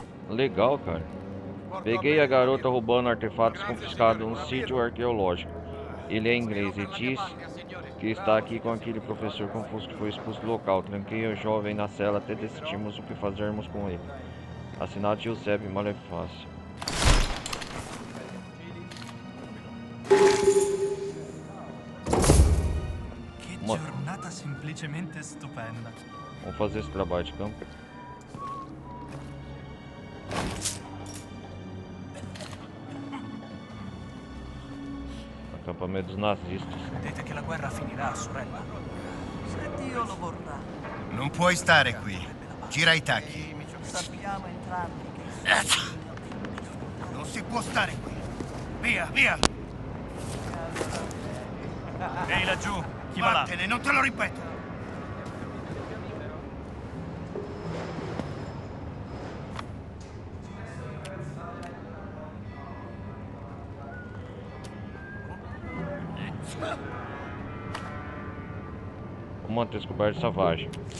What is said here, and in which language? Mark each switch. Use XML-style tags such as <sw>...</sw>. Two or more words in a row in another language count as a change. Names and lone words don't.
<pt>Legal, cara. Peguei a garota roubando artefatos confiscados num sítio arqueológico. Ele é inglês e diz que está aqui com aquele professor confuso que foi expulso do local. Tranquei o jovem na cela até decidirmos o que fazermos com ele. Assinado Giuseppe Malefácio.</pt> <it>Che Ma- giornata semplicemente stupenda.</it> <pt>Vamos fazer esse trabalho de campo. Acampamento dos nazistas.</pt> <it>Credete che la guerra finirà, sorella? Se Dio lo vorrà, Non puoi stare qui. Gira i tacchi. sappiamo entrambi che Non si può stare qui. Via, via. Ehi laggiù, chi va là? Vattene, non te lo ripeto.</it> <pt>Uma descoberta savagem.</pt>